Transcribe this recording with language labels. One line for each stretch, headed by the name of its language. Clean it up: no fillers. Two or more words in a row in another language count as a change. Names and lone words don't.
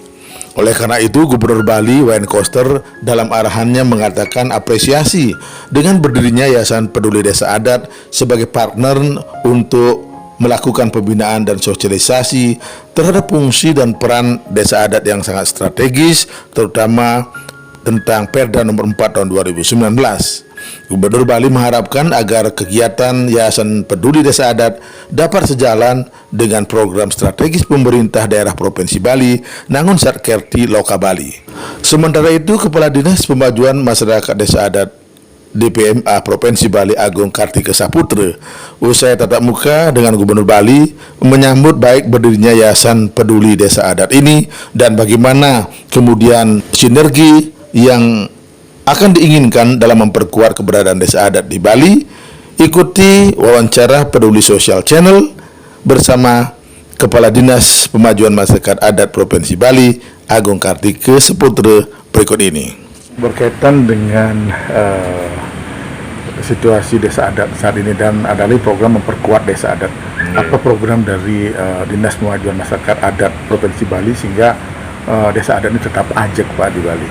Indonesian: Oleh karena itu, Gubernur Bali Wayan Koster dalam arahannya mengatakan apresiasi dengan berdirinya Yayasan Peduli Desa Adat sebagai partner untuk melakukan pembinaan dan sosialisasi terhadap fungsi dan peran desa adat yang sangat strategis, terutama tentang Perda nomor 4 tahun 2019. Gubernur Bali mengharapkan agar kegiatan Yayasan Peduli Desa Adat dapat sejalan dengan program strategis pemerintah daerah Provinsi Bali Nangun Satkerti Loka Bali. Sementara itu, Kepala Dinas Pemajuan Masyarakat Desa Adat DPMA Provinsi Bali Agung Kartika Saputra usai tatap muka dengan Gubernur Bali menyambut baik berdirinya Yayasan Peduli Desa Adat ini dan bagaimana kemudian sinergi yang akan diinginkan dalam memperkuat keberadaan desa adat di Bali. Ikuti wawancara Peduli Sosial Channel bersama Kepala Dinas Pemajuan Masyarakat Adat Provinsi Bali Agung Kartika Saputra berikut ini. Berkaitan dengan situasi desa adat saat ini dan ada lagi program memperkuat desa adat. Apa program dari Dinas Pemajuan Masyarakat Adat Provinsi Bali sehingga desa adat ini tetap ajak Pak di Bali?